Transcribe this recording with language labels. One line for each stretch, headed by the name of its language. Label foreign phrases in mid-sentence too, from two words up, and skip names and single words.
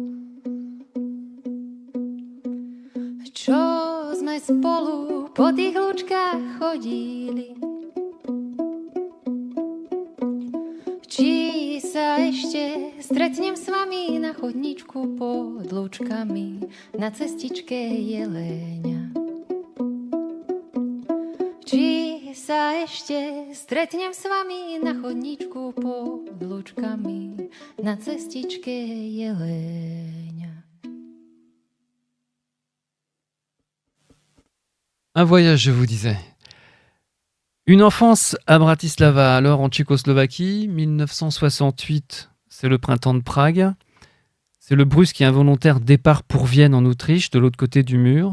Slovak: Čo sme spolu po tých lúčkach chodili, či sa ešte stretnem s vami na chodničku pod lúčkami na cestičke Jeleňa. Či sa ešte stretnem s vami na chodničku pod lúčkami na cestičke Jeleňa.
French: Un voyage, je vous disais. Une enfance à Bratislava, alors en Tchécoslovaquie, 1968, c'est le printemps de Prague. C'est le brusque et involontaire départ pour Vienne en Autriche, de l'autre côté du mur.